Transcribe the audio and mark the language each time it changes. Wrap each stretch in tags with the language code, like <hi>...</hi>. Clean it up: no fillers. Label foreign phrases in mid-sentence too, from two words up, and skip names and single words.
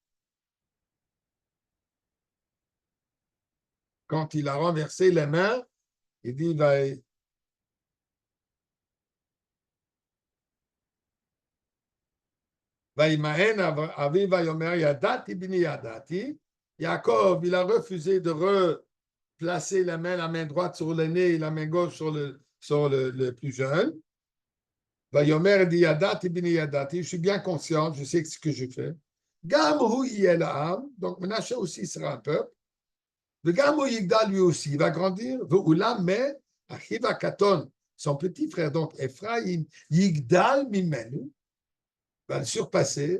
<fr>Quand il a renversé les mains, il dit</fr> <he>וימאן אביו ויאמר ידעתי בני ידעתי.</he> <fr>Yaakov, il a refusé de placer la main droite sur le nez et la main gauche sur le plus jeune.</fr> <he>Vayomer dit ידעתי בני ידעתי,</he> <fr>je suis bien conscient, je sais ce que je fais.</fr> <he>גם הוא יהיה לעם,</he> <fr>donc Menashe aussi sera un peuple. Le</fr> <he>גם הוא יגדל</he> <fr>lui aussi, il va grandir. Ve'ulam, mais</fr> <he>אחיו הקטן,</he> <fr>son petit frère, donc Ephraim,</fr> <he>יגדל ממנו,</he> <fr>va le surpasser.</fr>